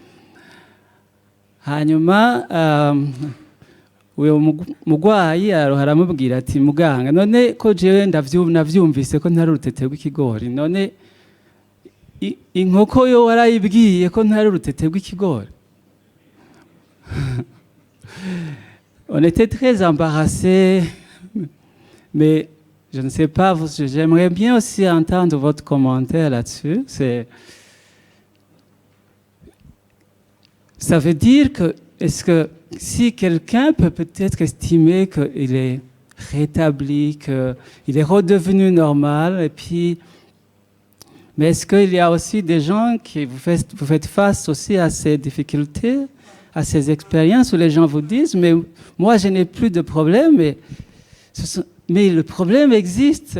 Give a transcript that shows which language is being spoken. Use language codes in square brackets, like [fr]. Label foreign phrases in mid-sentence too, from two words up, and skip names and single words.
[rn] Hanyuma uyo mugwayi aramubwira ati muganga, none ko jewe navyumvise ko ntari urutete rw'ikigori, none inkoko yo warayibwiye ko ntari urutete rw'ikigori? [fr] On était très embarrassés, mais je ne sais pas, j'aimerais bien aussi entendre votre commentaire là-dessus. Ça veut dire que, est-ce que si quelqu'un peut peut-être estimer qu'il est rétabli, qu'il est redevenu normal, et puis, mais est-ce qu'il y a aussi des gens qui vous faites face aussi à ces difficultés, à ces expériences où les gens vous disent, mais moi je n'ai plus de problème, mais le problème existe.